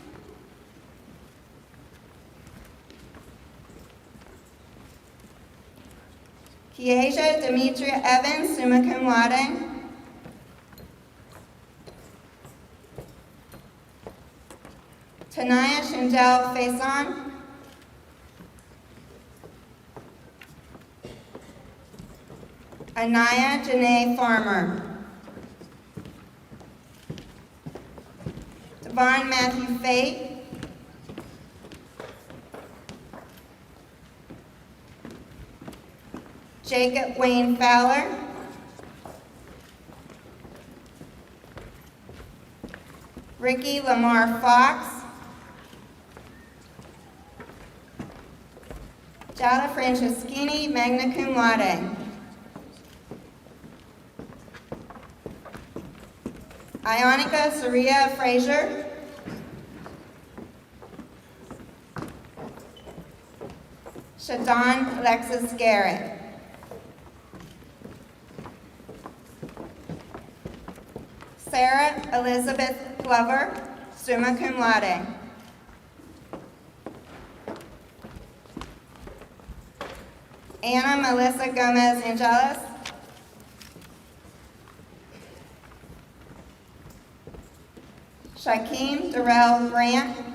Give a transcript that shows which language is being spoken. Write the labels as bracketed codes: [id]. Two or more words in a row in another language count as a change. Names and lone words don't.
[en] Kiesia Demetria Evans, [la] summa cum laude. [en] Tanaya Shindell Faison. Anaya Janae Farmer. Devon Matthew Fate. Jacob Wayne Fowler. Ricky Lamar Fox. Jada Franceschini, [la] magna cum laude. [en] Ionica Saria Frazier. Shadon Alexis Garrett. Sarah Elizabeth Glover, [la] summa cum laude. [en] Anna Melissa Gomez Angeles. Shaquem Darrell Grant.